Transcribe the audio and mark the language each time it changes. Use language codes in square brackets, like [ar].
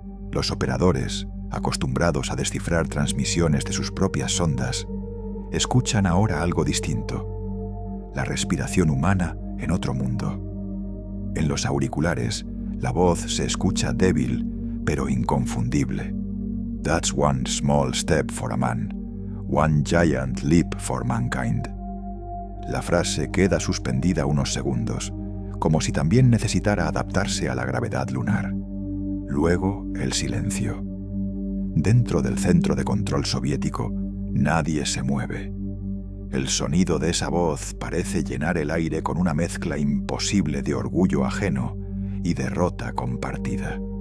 [es] Los operadores, acostumbrados a descifrar transmisiones de sus propias sondas, escuchan ahora algo distinto: la respiración humana en otro mundo. En los auriculares, la voz se escucha débil, pero inconfundible. [en] That's one small step for a man, one giant leap for mankind. [es] La frase queda suspendida unos segundos, como si también necesitara adaptarse a la gravedad lunar. Luego, el silencio. Dentro del centro de control soviético, nadie se mueve. El sonido de esa voz parece llenar el aire con una mezcla imposible de orgullo ajeno y derrota compartida.